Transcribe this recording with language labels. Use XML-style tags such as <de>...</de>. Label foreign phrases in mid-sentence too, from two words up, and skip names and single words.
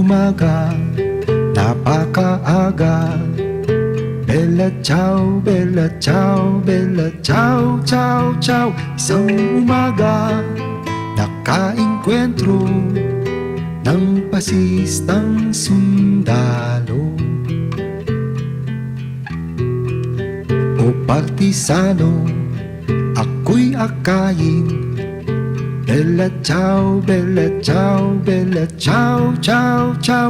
<tl>umaga, napakaaga.</tl> <it>Bella ciao, bella ciao, bella ciao, ciao, ciao.</it> <tl>Isang umaga, nakaengkwentro ng pasistang sundalo o partisano, ako'y akayin.</tl> <it>Bella ciao, bella ciao, bella ciao, ciao, ciao.</it>